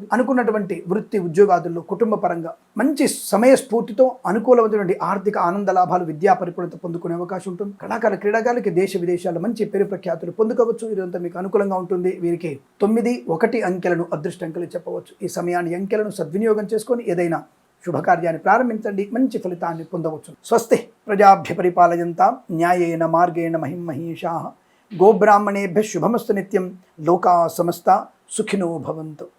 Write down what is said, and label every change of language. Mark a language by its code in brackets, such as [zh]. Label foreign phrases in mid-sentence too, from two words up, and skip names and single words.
[te] అనుకున్నటువంటి వృత్తి ఉద్యోగాదుల్లో కుటుంబ పరంగా మంచి సమయస్ఫూర్తితో అనుకూలమైనటువంటి ఆర్థిక ఆనంద లాభాలు, విద్యా పరిపూర్ణత పొందుకునే అవకాశం ఉంటుంది. కళాకారుల, క్రీడాకారులకి దేశ విదేశాల్లో మంచి పేరు ప్రఖ్యాతులు పొందుకోవచ్చు. ఇదంతా మీకు అనుకూలంగా ఉంటుంది. వీరికి 9, 1 అంకెలను అదృష్ట అంకెలు చెప్పవచ్చు. ఈ సమయాన్ని, అంకెలను సద్వినియోగం చేసుకొని ఏదైనా శుభకార్యాన్ని ప్రారంభించండి, మంచి ఫలితాన్ని పొందవచ్చు. [sa] స్వస్తి ప్రజాభ్య పరిపాలయంతాం న్యాయేన మార్గేణ మహిం మహీషాః. గోబ్రాహ్మణేభ్యః శుభమస్తు నిత్యం. లోకా సమస్తా సుఖినో భవంతు.